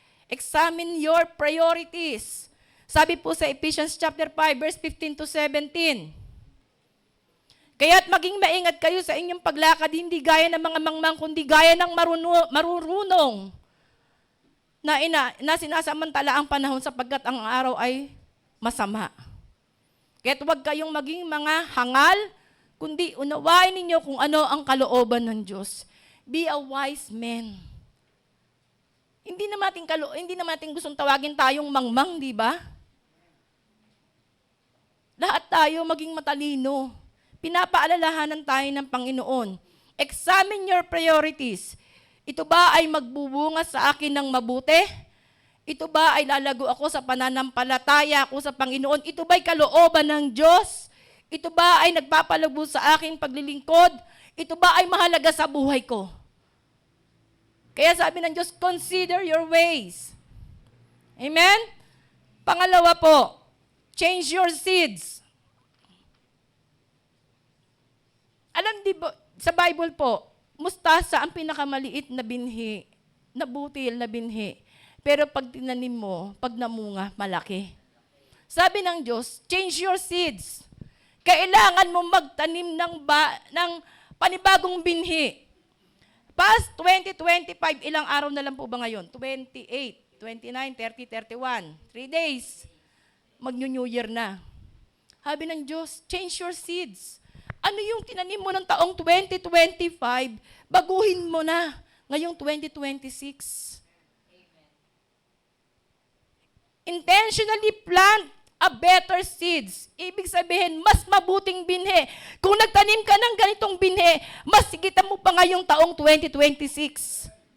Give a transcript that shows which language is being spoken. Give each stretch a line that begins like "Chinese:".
English: Examine your priorities.
Filipino: Sabi po sa Ephesians chapter 5, verse 15 to 17. Kaya't maging maingat kayo sa inyong paglakad, hindi gaya ng mga mangmang, kundi gaya ng marurunong na sinasamantala ang panahon sapagkat ang araw ay masama. Kaya't huwag kayong maging mga hangal, kundi unawain ninyo kung ano ang kalooban ng Diyos.
English: Be a wise man.
Filipino: Hindi naman natin gustong tawagin tayong mangmang, di ba? Lahat tayo maging matalino. Pinapaalalahanan tayo ng Panginoon.
English: Examine your priorities.
Filipino: Ito ba ay magbubunga sa akin ng mabuti? Ito ba ay lalago ako sa pananampalataya ako sa Panginoon? Ito ba ay kalooban ng Diyos? Ito ba ay nagpapalago sa aking paglilingkod? Ito ba ay mahalaga sa buhay ko? Kaya sabi ng Diyos,
English: consider your ways.
Filipino: Amen? Pangalawa po,
English: change your seeds.
Filipino: Alam di ba, sa Bible po, mustasa ang pinakamaliit na binhi, na butil na binhi. Pero pag tinanim mo, pag namunga, malaki. Sabi ng Diyos,
English: change your seeds.
Filipino: Kailangan mo magtanim ng panibagong binhi. Past 2025, ilang araw na lang po ba ngayon? 28, 29, 30, 31. 3 days. Mag-New Year na. Sabi ng Diyos,
English: change your seeds.
Filipino: Ano yung tinanim mo ng taong 2025, baguhin mo na ngayong 2026. Amen.
English: Intentionally plant a better seeds.
Filipino: Ibig sabihin, mas mabuting binhi. Kung nagtanim ka ng ganitong binhi, mas sigitan mo pa ngayong taong 2026.